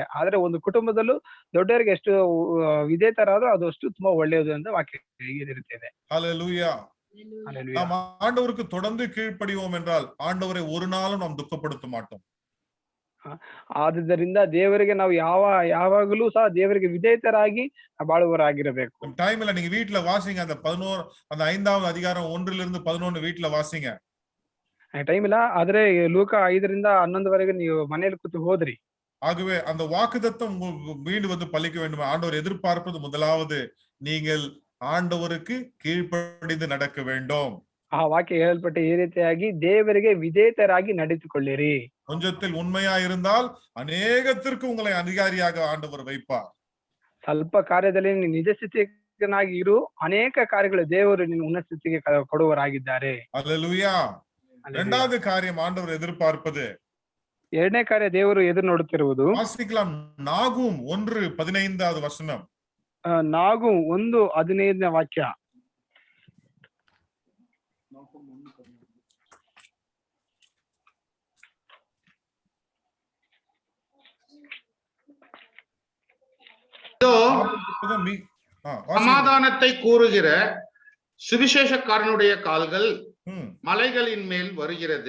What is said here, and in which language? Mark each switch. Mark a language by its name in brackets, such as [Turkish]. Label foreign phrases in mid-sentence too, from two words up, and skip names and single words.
[Kannada] ಆದ್ರೆ ಒಂದು ಕುಟುಂಬದಲ್ಲೂ ದೊಡ್ಡವರಿಗೆ ಎಷ್ಟು ವಿಧೇಯತರಾದ್ರೂ ಅದು ಅಷ್ಟು ತುಂಬಾ ಒಳ್ಳೆಯದು ಅಂತ ವಾಕ್ಯ ಇರುತ್ತದೆ. [Tamil] ஹல்லேலூயா. நாம் ஆண்டவருக்கு தொடர்ந்து கீழ்ப்படிவோம் என்றால் ஆண்டவரை ஒரு நாளும் நாம் துக்கப்படுத்த மாட்டோம். [Kannada] ಆದುದರಿಂದ ದೇವರಿಗೆ ನಾವು ಯಾವಾಗಲೂ ಸಹ ದೇವರಿಗೆ ವಿಧೇಯತರಾಗಿ ಬಾಳುವವರಾಗಿರಬೇಕು. [Tamil] டைம்ல நீங்க வீட்ல வாசிங்க, அந்த 5வது அதிகாரம் 1 to 11 வீட்ல வாசிங்க. [Kannada] டைம் ಇಲ್ಲ, ಆದ್ರೆ ಲೂಕ 5 to 11 ನೀವು ಮನೆಯಲ್ಲಿ ಕೂತು ಹೋದ್ರಿ. [Tamil] ஆகவே அந்த வாக்குத்தத்தம் மீண்டும் வந்து பலிக்க வேண்டும். ஆண்டவர் எதிர்பார்ப்பது முதலாவது நீங்கள் ஆண்டவருக்கு கீழ்ப்படிந்து நடக்க வேண்டும். [Kannada] ಆ ವಾಕ್ಯ ಹೇಳಲ್ಪಟ್ಟ ಈ ರೀತಿಯಾಗಿ ದೇವರಿಗೆ ವಿಧೇಯತರಾಗಿ ನಡೆದುಕೊಳ್ಳಿರಿ. [Tamil] கொஞ்சத்தில் உண்மையா இருந்தால் அநேகத்திற்கு உங்களை அதிகாரியாக ஆண்டவர் வைப்பார். [Kannada] ಸ್ವಲ್ಪ ಕಾರ್ಯದಲ್ಲಿ ನೀನು ನಿಜ ಸ್ಥಿತಿಯನ್ನಾಗಿ ಇರು, ಅನೇಕ ಕಾರ್ಯಗಳು ದೇವರು ನಿನ್ನ ಉನ್ನತ ಸ್ಥಿತಿಗೆ ಕೊಡುವವರಾಗಿದ್ದಾರೆ. [Tamil] அல்லேலூயா. இரண்டாவது காரியம் ஆண்டவர் எதிர்பார்ப்பது, [Kannada] ಎರಡನೇ ಕಾರ್ಯ ದೇವರು ಎದುರು ನೋಡುತ್ತಿರುವುದು, [Tamil] வாசிக்கலாம் நாகூம் 1:15 வசனம். [Kannada] ನಾಗೂಮ್ 1:15 ವಾಕ್ಯ. [Tamil] சமாதானத்தை கூறுகிற சுவிசேஷக்காரனுடைய கால்கள் மலைகளின் மேல் வருகிறது.